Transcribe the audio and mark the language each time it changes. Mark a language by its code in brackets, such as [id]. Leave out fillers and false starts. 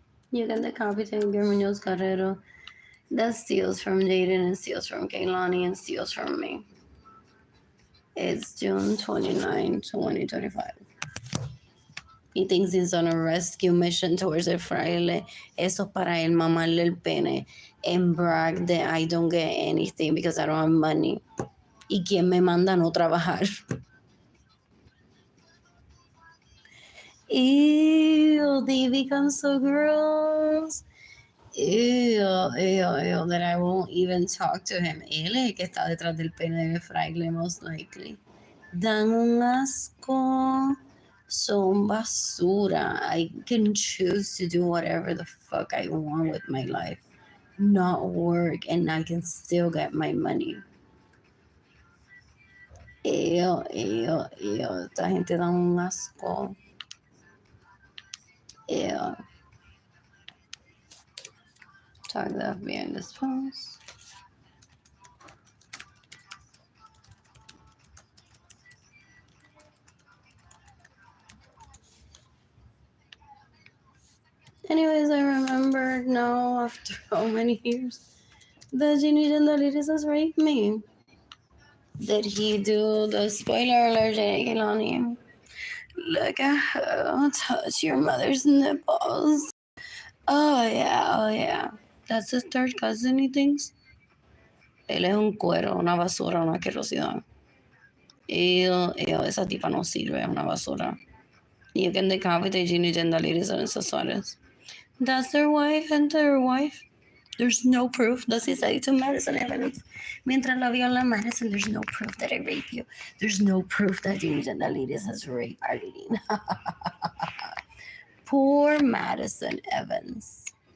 [en] You can decapitate Guillermo's Carrero. That steals from Jayden and steals from Keilany and steals from me. It's June 29, 2025. He thinks he's on a rescue mission towards el fraile. [es] Eso es para él mamarle el pene [en] and brag that I don't get anything because I don't have money. [es] ¿Y quién me manda a no trabajar? [en] Ew, they become so gross. Ew, that I won't even talk to him. [es] Él es el que está detrás del pene de fraile, [en] most likely. [es] Dan un asco. Son basura. [en] I can choose to do whatever the fuck I want with my life. Not work, and I can still get my money. [es] Ew. Esta gente da un asco. [en] Ew. Tag the FBI in this post. Anyways, I remembered now after how many years that Jayden and has raped me. Did he do the spoiler alert, Jayden and Keilany? Look at her touch your mother's nipples. Oh yeah. That's his third cousin, he thinks. [es] Él es un cuero, una basura, una asquerosidad. Esa tipa no sirve, es una basura. [en] You can decapitate Jayden and Suárez. That's their wife and their wife. There's no proof. Does he say to Madison Evans? [es] Mientras la viola Madison, [en] there's no proof that I rape you. There's no proof that Jayden has raped Arlene. Poor Madison Evans.